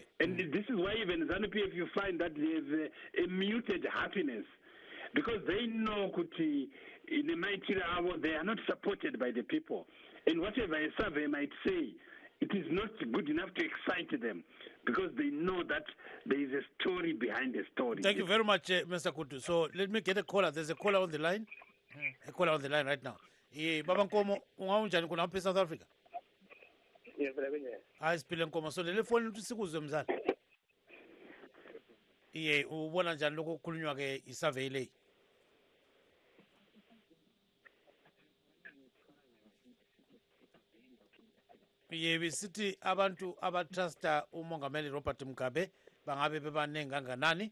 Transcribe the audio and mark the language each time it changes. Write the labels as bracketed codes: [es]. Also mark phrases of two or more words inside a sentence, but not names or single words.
[en] And this is why even ZANU-PF, you find that there's a muted happiness, because they know Kuti, in the mighty hour, they are not supported by the people. And whatever a survey might say, it is not good enough to excite them, because they know that there is a story behind the story. Thank you very much, Mr. Kutu. So let me get a caller. There's a caller on the line. A caller on the line right now. [nd] Baba Nkomo, ungaunjani kuna hapa South Africa? [en] Yes, brother. [nd] Siphile Nkomo. So lele phone ukuthi sikuzwe mzala. Ubona njani lokho kukhulunywa ke isurvey le? Besithi abantu abatrusta umongameli Robert Mugabe bangabe bebaningi kanganani?